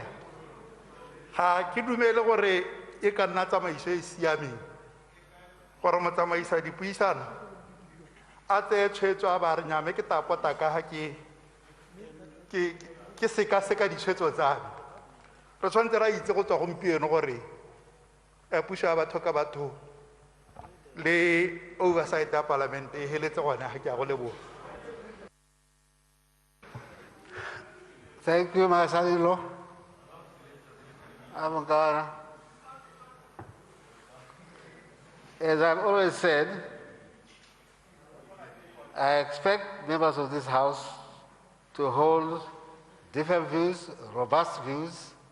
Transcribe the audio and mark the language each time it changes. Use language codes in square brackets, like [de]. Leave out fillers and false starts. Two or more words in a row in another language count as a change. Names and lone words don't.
[tn] Ga ke dumele gore e ka nna tsamaiso e siameng gore motsamaisa dipuisano a tseye tshwetso a ba re nyame ke tapota ka ga ke sekaseka ditshwetso tsa me. Re tshwanetse ra itse go tswa gompieno gore puso ya batho ka batho le oversight ya parliament e heletse gone ga ke a go leboga. [en] Thank you, my son-in-law. Amangara. As I've always said, I expect members of this House to hold different views, robust views.